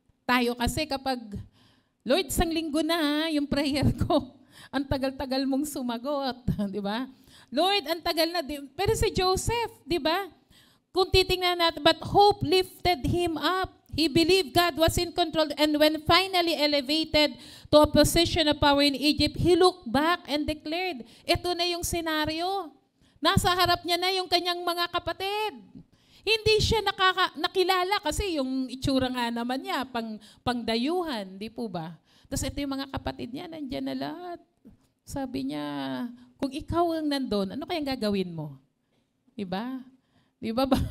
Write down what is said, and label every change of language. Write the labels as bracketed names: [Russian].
[Filipino] Tayo kasi kapag, Lord, isang linggo na yung prayer ko. Ang tagal-tagal mong sumagot, di ba? Lord, ang tagal na. Pero si Joseph, di ba? Kung titingnan natin, [English] but hope lifted him up. He believed God was in control, and when finally elevated to a position of power in Egypt, he looked back and declared, [Filipino] ito na yung senaryo. Nasa harap niya na yung kanyang mga kapatid. Hindi siya nakilala kasi yung itsura nga naman niya, pangdayuhan, di po ba? Tapos ito yung mga kapatid niya, nandyan na lahat. Sabi niya, kung ikaw ang nandun, ano kayang gagawin mo? Diba? Di ba?